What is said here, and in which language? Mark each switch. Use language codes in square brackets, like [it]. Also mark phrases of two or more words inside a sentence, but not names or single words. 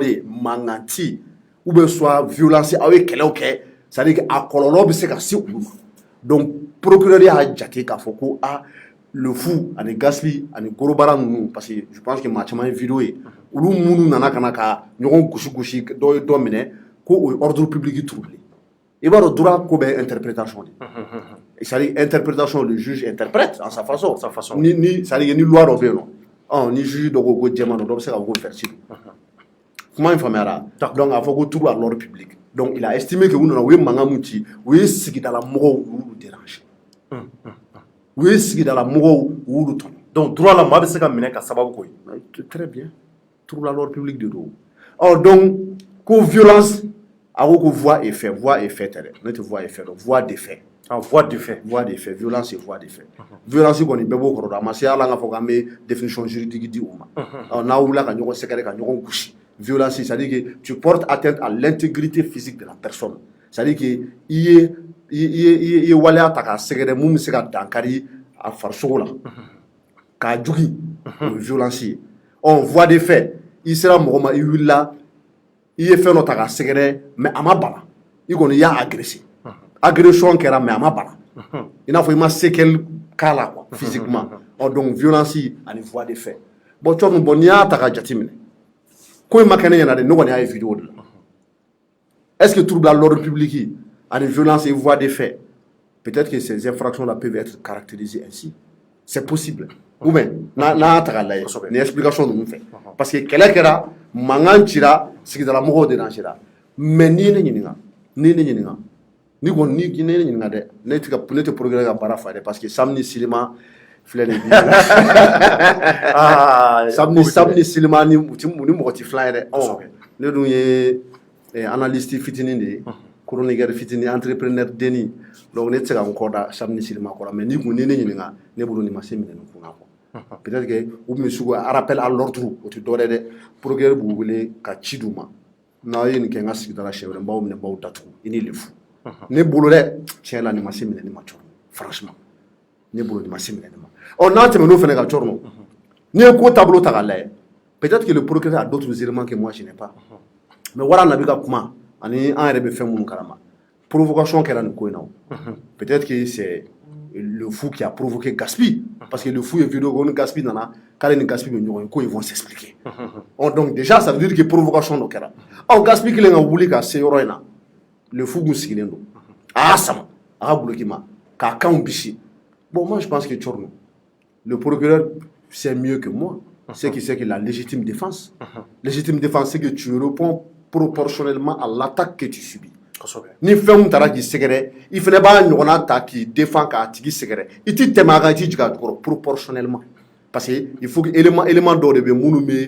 [bm] ye mankan ci [fr] ou bien soit violence [bm] aw ye kɛlɛw kɛ [fr] c'est-à-dire que [bm] a kɔlɔlɔ bɛ se ka se olu ma donc procureur y'a jate k'a fɔ ko [fr] le fou [bm] ani Gaspi ani Gorobara ninnu [fr] parce que je pense que [bm] maa caman ye vidéo ye olu minnu nana ka na ka ɲɔgɔn gosi dɔ ye dɔ minɛ ko o ye [fr] ordre public troublé [bm] i b'a dɔn droit ko bɛ [fr] interprétation de c'est-à-dire interprétation le juge interprète en sa façon [bm] ni c'est-à-dire ni loi dɔ bɛ yen nɔ ni juge dɔ ko jɛman don dɔ bɛ se ka fɔ ko versi don kuma in faamuyara donc a fɔ ko [fr] trouble à l'ordre public donc il a estimé que [bm] u nana u ye mankan min ci u ye sigidala mɔgɔw u y'olu déranger u ye sigidala mɔgɔw u y'olu tɔɲɔ donc droit la maa bɛ se ka minɛ ka sababu k'o ye [fr] très bien trouble à l'ordre public de don donc ko violence a ko voix et fait [bm] tɛ dɛ ne tɛ [fr] voix et fait dɔn voix de fait voix de fait violence et voix de fait violence [bm] kɔni bɛɛ b'o kɔrɔ dɔn a ma se ala an ka fɔ k'an bɛ [fr] définition juridique di [bm] u ma n'a wulila ka ɲɔgɔn sɛgɛrɛ ka ɲɔgɔn gosi [fr] violence c'est-à-dire que tu portes atteinte à l'intégrité physique de la personne c'est-à-dire que [bm] i ye waleya ta k'a sɛgɛrɛ mun bɛ se ka dankari a farisogo la k'a jugi o ye violence ye voix de fait i sera mɔgɔ ma i wulila i ye fɛn dɔ ta k'a sɛgɛrɛ mais a ma bana i kɔni i y'a agressé agression kɛra mais a ma bana i n'a fɔ i ma séquelle k'a la [fr] quoi physiquement donc violence ani voix de fait [bm] bon n'i y'a ta ka jateminɛ ko in ma kɛ ne ɲɛna dɛ ne kɔni y'a ye vidéo de la [fr] est-ce que trouble à l'ordre public ani violence et voix de fait peut-être que ces infractions là peuvent être caractérisées ainsi c'est possible ou bien [bm] n'a y'a ta k'a lajɛ ni explication ninnu fɛ parce que kɛlɛ kɛra mankan cira sigidala mɔgɔw dérangera mais n'i ye ne ɲininka ni kɔni ni ne ɲininka dɛ ne tɛ procureur ka baara fa dɛ parce que Samni Silima filɛ nin bi Samni Silima ni mɔgɔ ti filan ye dɛ ne dun ye [fr] analyste fitinin de ye chroniqueur fitinin entrepreneur [bm] denni donc ne tɛ se ka n kɔ da Samni Silima kɔrɔ mais ni kun ni ne ɲininka ne bolo nin ma se minɛ nin kun na quoi [fr] peut-être que [bm] u tun bɛ sugu [fr] rappel à l'ordre [bm] o tɛ dɔwɛrɛ dɛ procureur b'u wele ka ci d'u ma n'a ye nin kɛ n ka sigida la siɲɛ wɛrɛ n b'aw minɛ n b'aw datugu i ni le fu ne bolo dɛ tiɲɛ la nin ma se minɛ ne ma cɔrɔ franchement ne bolo nin ma se minɛ ne ma n'a tɛmɛn'o fana ka cɔrɔ nɔ n'i ye ko taabolo ta k'a lajɛ [fr] peut-être que le procureur a d'autres éléments que moi je n'ai pas [bm] mais wara nabi ka kuma ani an yɛrɛ bɛ fɛn minnu kalama provocation kɛra nin ko in na [fr] peut-être que c'est le fou qui a provoqué Gaspi parce que le fou est vidéo [bm] ko ni Gaspi nana k'ale ni Gaspi bɛ ɲɔgɔn ye ko [fr] ils vont s'expliquer donc déjà ça veut dire que [bm] provocation dɔ kɛra Gaspi kelen ka wuli ka se yɔrɔ in na le fou kun sigilen don a y'a sama a ka guloki ma k'a kanw bisi [fr] bon moi je pense que Tchorno le procureur sait mieux que moi c'est qui sait que la légitime défense c'est que tu réponds proportionnellement à l'attaque que tu subis [bm] ni fɛn min taara k'i sɛgɛrɛ i fana b'a ɲɔgɔnna ta k'i défend k'a tigi sɛgɛrɛ i t'i tɛmɛ a kan i t'i jigin a jukɔrɔ proportionnellement [fr] parce que il faut que [bm] élément dɔw de bɛ minnu